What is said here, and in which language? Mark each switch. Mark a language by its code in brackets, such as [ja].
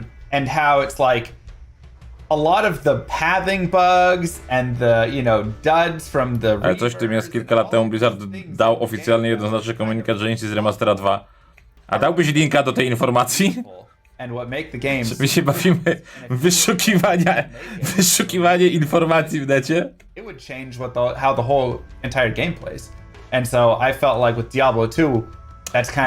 [en] And how it's like a lot of the pathing bugs and the, duds from the. [pl] Ale coś w tym jest, kilka lat temu Blizzard dał oficjalnie jednoznaczny komunikat, że nic z Remastera 2. A dałbyś linka do tej informacji? [en] And what make the games. [pl] My się bawimy wyszukiwanie informacji w necie. [en] It would change how the whole entire game plays. And so I felt like with Diablo 2, that's kind of.